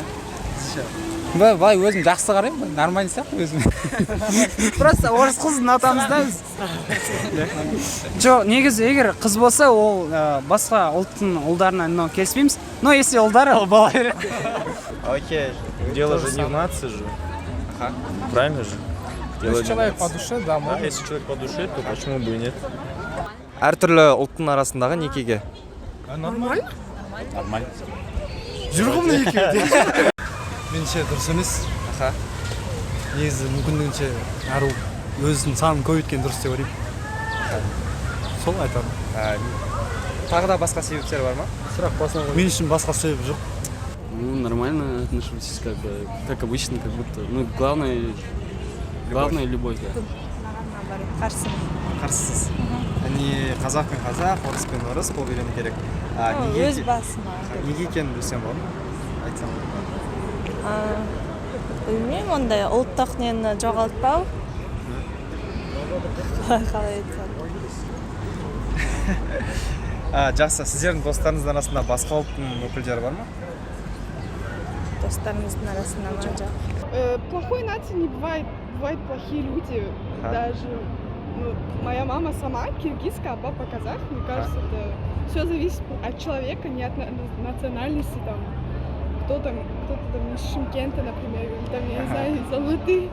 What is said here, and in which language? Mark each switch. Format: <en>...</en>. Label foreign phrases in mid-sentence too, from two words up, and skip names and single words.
<kk>Былай өзім жақсы қараймын, нормально сияқты өзім. Просто орыс қызын ұнатамыз да біз. Жоқ, негізі егер қыз болса, ол басқа ұлттың ұлдарына келіспейміз.</kk> <ru>Но если</ru> <kk>ұлдары, ол бала береді. Окей.</kk> <ru>Дело же не в нации же. Ага. Правильно же? Если человек по душе, да, можно. Если человек по душе, то почему бы и нет?</ru> <kk>Әртүрлі ұлттың арасындағы некеге. Нормально? Нормально. Жүргімді екеуі. Менше дұрыс емес. Аха. Негізі мүмкіндігінше әр ұлт өзінің санын көбейткен дұрыс деп ойлаймын. Сол айтамын. Тағы да басқа себептер бар ма? Мен үшін басқа себеп жоқ.</kk> <ru>Ну, нормально отношусь, как обычно, как будто. Ну, главное любовь, да.</ru> <kk>Қарсы. Қарсысыз. Яғни қазақ пен қазақ, орыс пен орыс болып үйрену керек. Өз басыма. Неге екенін білсем болады ма? Айтсам. Білмеймін, ондай ұлттық нені жоғалтпау. Қалай айтсам. Жақсы, сіздердің достарыңыздың арасында басқа ұлттың өкілдері бар ма? Достарымыздың арасында ма жоқ.</kk> <ru>Плохой нации не бывает. Бывают плохие люди. Даже моя мама сама киргизка, а папа казах. Мне кажется, это все зависит от человека, не от национальности. Там кто-то там из Шымкента, например, или там, я не знаю, из Алматы.</ru>